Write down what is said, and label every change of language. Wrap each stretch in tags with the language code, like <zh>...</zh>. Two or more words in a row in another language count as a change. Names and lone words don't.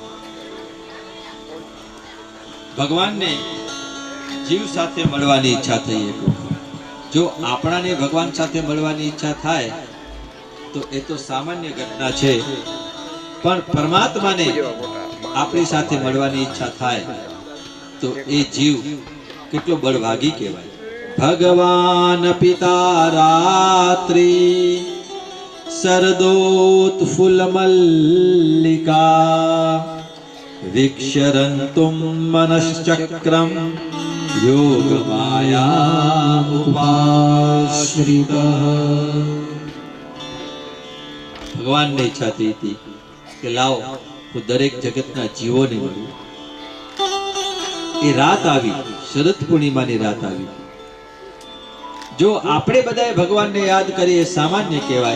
<gu>ભગવાનને જીવ સાથે મળવાની ઈચ્છા થઈ જો આપણાને ભગવાન સાથે મળવાની ઈચ્છા થાય તો એ તો સામાન્ય ઘટના છે પણ પરમાત્માને આપણી સાથે મળવાની ઈચ્છા થાય તો એ જીવ કેટલો બળભાગી કહેવાય ભગવાન પિતા રાત્રિ</gu> <sa>सरदोत्फुल्लमल्लिका विक्षरन्तुं मनश्चक्रं योगमाया उपाश्रितः।</sa> <gu>ભગવાનની ઈચ્છા થઈ હતી કે લાવો હું દરેક જગતના જીવોને મળું. એ રાત આવી, શરદ પૂર્ણિમાની રાત આવી. જો આપણે બધાએ ભગવાનને યાદ કરીએ સામાન્ય કહેવાય.</gu>